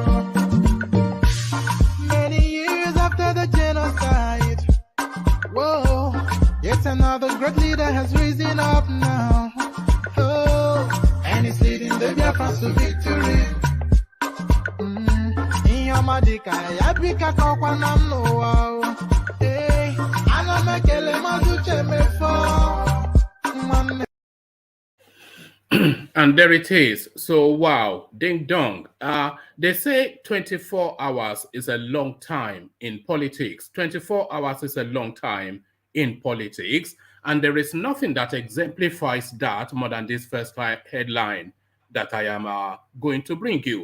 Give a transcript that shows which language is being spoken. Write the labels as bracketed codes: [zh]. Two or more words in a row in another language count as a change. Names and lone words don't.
[en] Many years after the genocide, whoa, yet another great leader has risen up now. Oh, and he's leading the Biafrans to victory. In your madika, yabika kokwanam no wow. Hey, anamekele mazuche mefo. And there it is. So, wow, ding dong. They say 24 hours is a long time in politics. 24 hours is a long time in politics. And there is nothing that exemplifies that more than this first headline that I am going to bring you.